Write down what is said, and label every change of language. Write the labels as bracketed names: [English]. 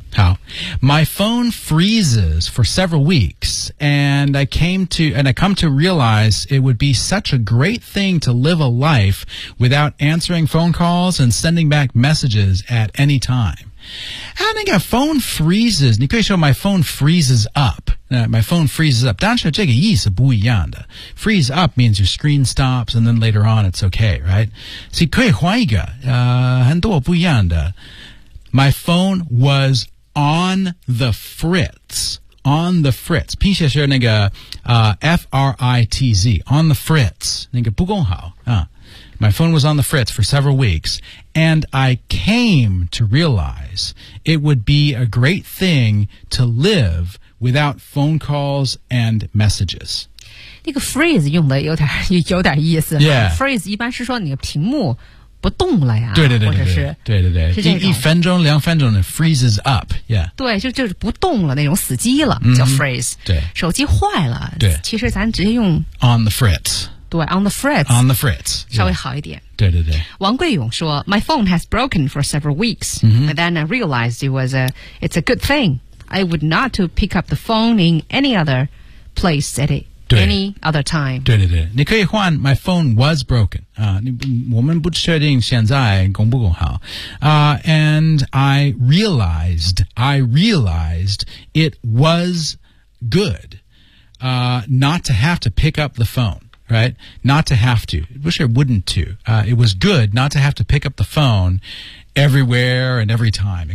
[English] 好， My phone freezes for several weeks, and I come to realize it would be such a great thing to live a life without answering phone calls and sending back messages at any time. [Chinese] 啊，那个 phone freezes, 你可以说 my phone freezes up. [English] My phone freezes up. [Chinese] 但是这个意思不一样的。 [English] Freeze up means your screen stops, and then later on it's okay, right? [Chinese] 所以可以换一个，很多不一样的。 [English] My phone was on the fritz. On the fritz. [Chinese] 拼写是那个F-R-I-T-Z. On the fritz. 那个不够好。 [English] My phone was on the fritz for several weeks, and I came to realize it would be a great thing to live without phone calls and messages. [Chinese] 那个 freeze 用的有点意思。 [English] Yeah. [Chinese] Freeze 一般是说你的屏幕不动了呀。对对对。或者是。对对对。是这 [English] 一分钟两分钟的 freezes up, yeah. [Chinese] 对，就是不动了，那种死机了、叫 freeze。对。手机坏了。对。其实咱直接用。 [English] On the fritz. 对 ,on the fritz. On the fritz. [Chinese] 稍微好一点。对对对。 [English] 王贵勇说 ,my phone has broken for several weeks,、but then I realized it's a good thing. I would not to pick up the phone in any other place at itAny other time. [Chinese] 对对对，你可以换 [English] My phone was broken. [Chinese] 我们不确定现在够不够好。 [English] And I realized it was good, not to have to pick up the phone, right? Not to have to. I wish I wouldn't to. It was good not to have to pick up the phone everywhere and every time.